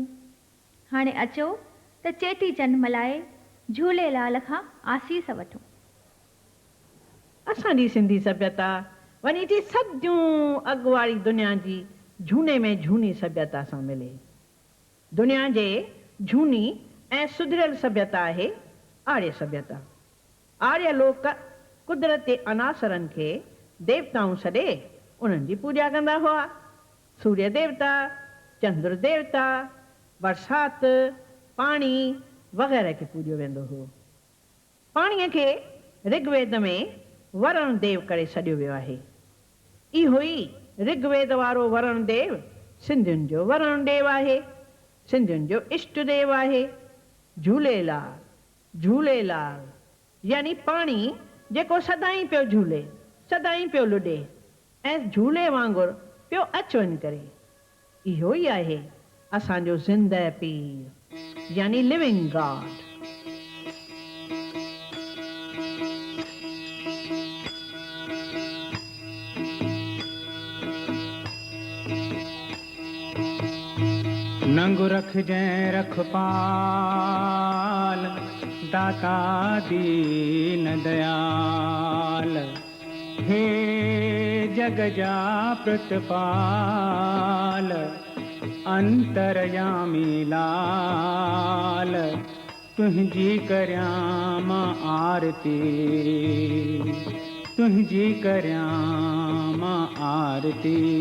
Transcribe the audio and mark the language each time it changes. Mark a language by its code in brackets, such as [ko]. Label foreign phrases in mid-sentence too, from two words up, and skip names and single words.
[sd] हाणे अचो त चेटीचंड मल्हाए झूलेलाल खां आसीस वठूं। असांजी सिंधी सभ्यता वञी थी सदियूं अॻुवारी दुनिया जी झूने में झूनी सभ्यता सां मिले। दुनिया जे झूनी ऐं सुधरियल सभ्यता आहे आर्य सभ्यता। आर्य लोक कुदरती अनासरनि खे देवताऊं सॾे उन्हनि जी पूॼा कंदा हुआ। सूर्य देवता, चंद्र देवता, बरसात, पाणी वग़ैरह खे पूॼियो वेंदो हो। पाणीअ खे ऋग्वेद में वरुण देव करे सॾियो वियो आहे। इहो ई ऋग्वेद वारो वरुण देव सिंधियुनि जो वरुण देव आहे, सिंधियुनि जो इष्ट देव आहे। झूलेलाल झूलेलाल यानी पाणी जेको सदाईं पियो झूले, सदाईं पियो लुॾे ऐं झूले वांगुरु पियो अच वञ करे। इहो ई आहे असांजो ज़िंदह पीर यानी [en] living God. [sd] नंग रख जै रखपाल, दाता दीन दयाल, हे जग जा प्रतिपाल, अंतरयामी लाल, तुझी करयाम आरती, तुझी करयाम आरती।